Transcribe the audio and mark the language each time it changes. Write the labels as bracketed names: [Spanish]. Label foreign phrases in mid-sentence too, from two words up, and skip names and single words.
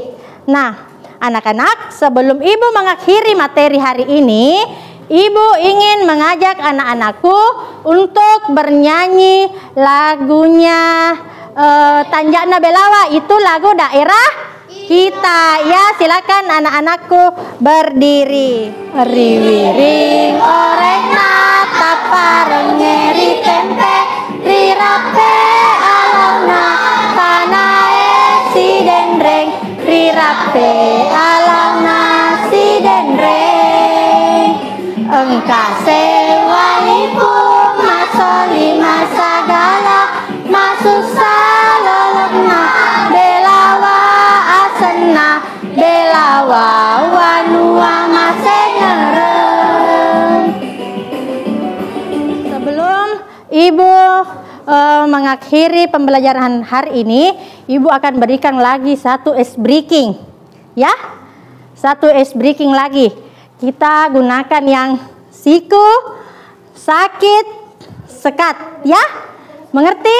[Indonesian] Nah, anak-anak, sebelum ibu mengakhiri materi hari ini, ibu ingin mengajak anak-anakku untuk bernyanyi lagunya Tanjak Belawa. Itu lagu daerah kita ya. Silakan anak-anakku berdiri. [Buginese] Riwiring orek nata parengeri tempe rirape alona tanae si dendreng rirape alona si dendreng engkase walipun masoli masagala masusa lolokna belawa asena belawa wanua masengereng. [Indonesian] Sebelum ibu mengakhiri pembelajaran hari ini, ibu akan berikan lagi satu [English] ice breaking [Indonesian] ya, satu [English] ice breaking [Indonesian] lagi. Kita gunakan yang siku, sakit, sekat ya, mengerti?